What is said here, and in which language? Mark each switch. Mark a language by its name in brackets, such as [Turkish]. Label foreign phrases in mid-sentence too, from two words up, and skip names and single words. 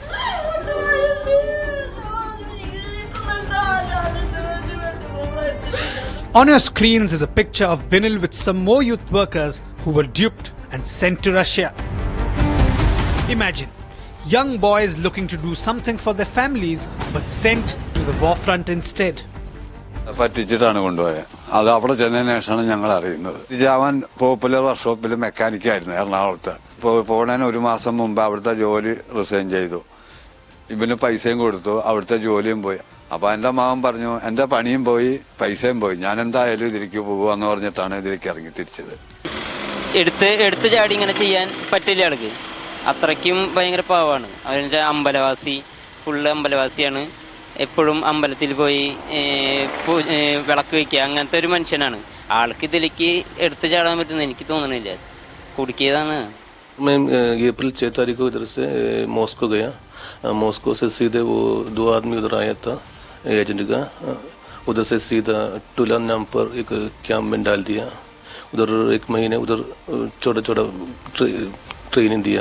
[English] On your screens is a picture of Binil with some more youth workers who were duped and sent to Russia. Imagine, young boys looking to do something for their families but sent to the war front instead. [Malayalam] പറ്റിച്ചിട്ടാണ് കൊണ്ടുപോയത്. അത് അവിടെ ചെന്നതിന് ശേഷമാണ് ഞങ്ങൾ അറിയുന്നത്. അവൻ പോപ്പുലർ വർക്ക്ഷോപ്പിൽ മെക്കാനിക്കായിരുന്നു എറണാകുളത്ത്. പോണതിന് ഒരു മാസം മുമ്പ് അവിടുത്തെ ജോലി റിസൈൻ ചെയ്തു. ഇവന് പൈസയും കൊടുത്തു, അവിടുത്തെ ജോലിയും പോയി. അപ്പൊ എന്റെ മകൻ പറഞ്ഞു, എന്റെ പണിയും പോയി പൈസയും പോയി, ഞാൻ എന്തായാലും ഇതിലേക്ക് പോവാന്ന് പറഞ്ഞിട്ടാണ് ഇതിലേക്ക് ഇറങ്ങി തിരിച്ചത്. എടുത്ത് ചാടി ഇങ്ങനെ ചെയ്യാൻ പറ്റില്ല ആൾക്ക്. അത്രയ്ക്കും ഭയങ്കര പാവാണ്. അവരെന്ന് വെച്ചാൽ അമ്പലവാസി, ഫുള്ള് അമ്പലവാസിയാണ്. എപ്പോഴും അമ്പലത്തിൽ പോയി വിളക്ക് വയ്ക്കുക, അങ്ങനത്തെ ഒരു മനുഷ്യനാണ്. ആൾക്ക് ഇതിലേക്ക് എടുത്തു ചാടാൻ പറ്റുന്ന എനിക്ക് തോന്നണില്ല, കുടുക്കിയതാണ്. [Hindi] मैं अप्रैल 6 तारीख को इधर से मॉस्को गया. मॉस्को से सीधे वो 2 आदमी उधर आया था एजेंट का. उधर से सीधा टुलान नाम पर एक कैंप में डाल दिया. उधर 1 महीने उधर छोटा छोटा ट्रेनिंग दिया.